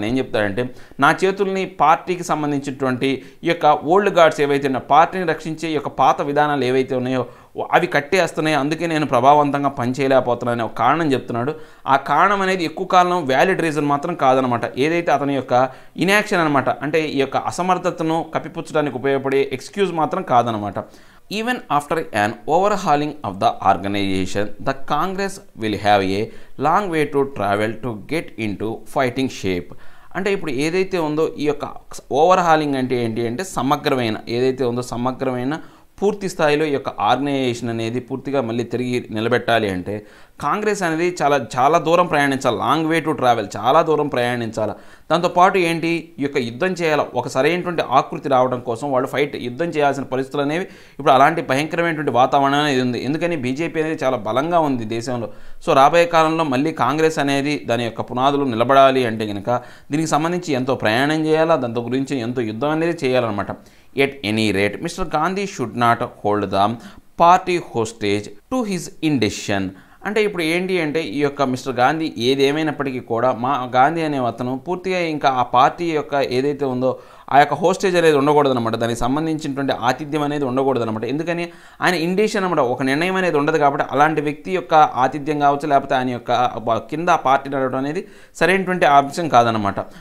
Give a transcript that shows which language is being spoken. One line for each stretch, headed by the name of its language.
Telugu: ఆయన ఏం చెప్తాడంటే నా చేతుల్ని పార్టీకి సంబంధించినటువంటి ఈ యొక్క ఓల్డ్ గార్డ్స్ ఏవైతే ఉన్నాయో పార్టీని రక్షించే ఈ యొక్క పాత విధానాలు ఏవైతే ఉన్నాయో అవి కట్టేస్తున్నాయి, అందుకే నేను ప్రభావవంతంగా పనిచేయలేకపోతున్నాను ఒక కారణం చెప్తున్నాడు. ఆ కారణం అనేది ఎక్కువ కాలం వ్యాలిడ్ రీజన్ మాత్రం కాదనమాట. ఏదైతే అతని యొక్క ఇన్యాక్షన్ అనమాట అంటే ఈ యొక్క అసమర్థతను కప్పిపుచ్చడానికి ఉపయోగపడే ఎక్స్క్యూజ్ మాత్రం కాదనమాట.
English: Even after an overhauling of the organization, the Congress will have a long way to travel to get into fighting shape.
Telugu: అంటే ఇప్పుడు ఏదైతే ఉందో ఈ యొక్క ఓవర్హాలింగ్ అంటే ఏంటి అంటే సమగ్రమైన ఏదైతే ఉందో సమగ్రమైన పూర్తి స్థాయిలో ఈ యొక్క ఆర్గనైజేషన్ అనేది పూర్తిగా మళ్ళీ తిరిగి నిలబెట్టాలి అంటే కాంగ్రెస్ అనేది చాలా దూరం ప్రయాణించాలి,
English: long way to travel,
Telugu: చాలా దూరం ప్రయాణించాలి. దాంతోపాటు ఏంటి ఈ యొక్క యుద్ధం చేయాలి, ఒక సరైనటువంటి ఆకృతి రావడం కోసం వాళ్ళు యుద్ధం చేయాల్సిన పరిస్థితులు అనేవి ఇప్పుడు అలాంటి భయంకరమైనటువంటి వాతావరణం అనేది ఉంది. ఎందుకని బీజేపీ అనేది చాలా బలంగా ఉంది దేశంలో. సో రాబోయే కాలంలో మళ్ళీ కాంగ్రెస్ అనేది దాని యొక్క పునాదులు నిలబడాలి అంటే కనుక దీనికి సంబంధించి ఎంతో ప్రయాణం చేయాలా, దాంతో గురించి ఎంతో యుద్ధం అనేది చేయాలన్నమాట.
English: At any rate, Mr. Gandhi should not hold the party hostage to his indecision.
Telugu: అంటే ఇప్పుడు ఏంటి అంటే ఈ యొక్క మిస్టర్ గాంధీ ఏదేమైనప్పటికీ కూడా మా గాంధీ అనే అతను పూర్తిగా ఇంకా ఆ పార్టీ యొక్క ఏదైతే ఉందో ఆ యొక్క హోస్టేజ్ అనేది ఉండకూడదనమాట, దానికి సంబంధించినటువంటి ఆతిథ్యం అనేది ఉండకూడదనమాట. ఎందుకని ఆయన ఇండిషన్ అనమాట, ఒక నిర్ణయం అనేది ఉండదు. కాబట్టి అలాంటి వ్యక్తి యొక్క ఆతిథ్యం కావచ్చు, లేకపోతే ఆయన యొక్క కింద పార్టీ నడవడం అనేది సరైనటువంటి అంశం కాదనమాట.